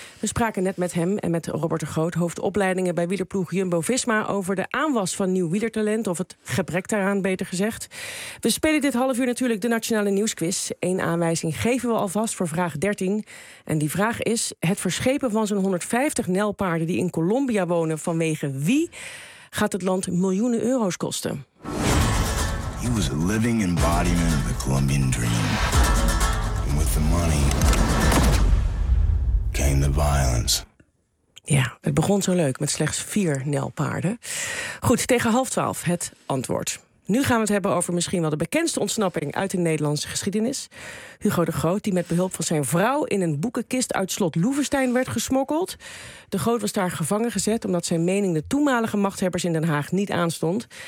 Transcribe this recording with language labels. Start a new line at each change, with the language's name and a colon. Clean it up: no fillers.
Dutch: We spraken net met hem en met Robert de Groot, hoofdopleidingen bij wielerploeg Jumbo-Visma, over de aanwas van nieuw wielertalent, of het gebrek daaraan, beter gezegd. We spelen dit half uur natuurlijk de Nationale Nieuwsquiz. Eén aanwijzing geven we alvast voor vraag 13. En die vraag is: het verschepen van zo'n 150 nijlpaarden die in Colombia wonen, vanwege wie gaat het land miljoenen euro's kosten?
English: He was a living embodiment of the Colombian dream. And with the money came the violence.
Dutch: Ja, het begon zo leuk met slechts 4 nijlpaarden. Goed, tegen 11:30 het antwoord. Nu gaan we het hebben over misschien wel de bekendste ontsnapping uit de Nederlandse geschiedenis. Hugo de Groot, die met behulp van zijn vrouw in een boekenkist uit slot Loevestein werd gesmokkeld. De Groot was daar gevangen gezet omdat zijn mening de toenmalige machthebbers in Den Haag niet aanstond.